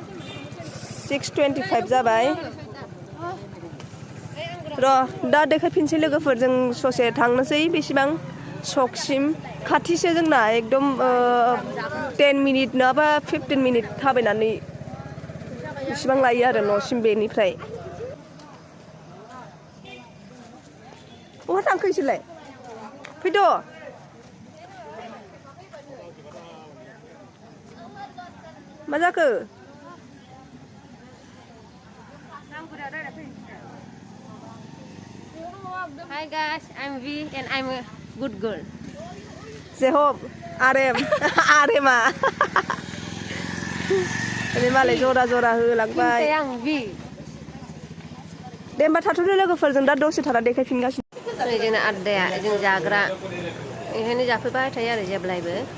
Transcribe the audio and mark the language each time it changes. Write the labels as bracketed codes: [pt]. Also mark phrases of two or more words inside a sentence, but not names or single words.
[brx] 6:25 जाबाय र' दा देखायफिनसै लोगोफोरजों ससे थांनोसै बेसेबां सकसिम खाथिसो जोंना एकदम 10 मिनिट नङाबा 15 मिनिट थाबायनानै बेसेबां लायो आरो न'सिम बेनिफ्राय बहा थांखो इसोरलाय फैद' मा जाखो [en] Hi guys, I'm V and I'm a good girl. [brx] जेहब आरेम आरेमा ओरै मालाय जरा जरा होलांबाय आं V दे होमबा थाथ'दो लोगोफोरजों दा दसे थाना देखायफिनगासिनो जोंना आदाया जों जाग्रा बेखायनो जाफैबाय थायो आरो जेब्लायबो